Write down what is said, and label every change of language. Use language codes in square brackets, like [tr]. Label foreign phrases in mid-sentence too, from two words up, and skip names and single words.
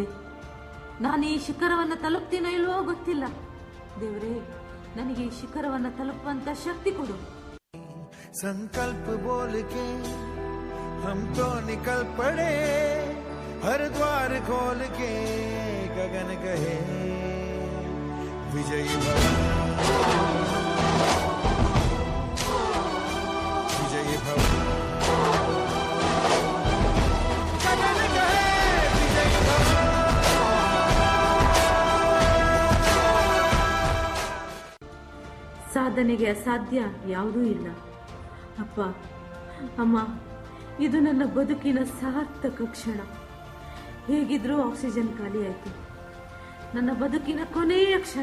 [kn] ನಾನು ಈ ಶಿಖರವನ್ನು ತಲುಪ್ತೀನೋ ಇಲ್ವೋ ಗೊತ್ತಿಲ್ಲ. ದೇವರೇ, ನನಗೆ ಈ ಶಿಖರವನ್ನು ತಲುಪುವಂತ ಶಕ್ತಿ ಕೊಡು. [hi] संकल्प बोल के हम तो निकल पड़े, हर द्वार खोल के गगन कहे विजयी भव, विजयी भव, गगन कहे विजयी भव. [kn] ಸಾಧನೆಗೆ ಅಸಾಧ್ಯ ಯಾವುದೂ ಇಲ್ಲ. ಅಪ್ಪ, ಅಮ್ಮ, ಇದು ನನ್ನ ಬದುಕಿನ ಸಾರ್ಥಕ ಕ್ಷಣ. ಹೇಗಿದ್ರೂ ಆಕ್ಸಿಜನ್ ಖಾಲಿ ಆಯಿತು. ನನ್ನ ಬದುಕಿನ ಕೊನೆಯ ಕ್ಷಣ.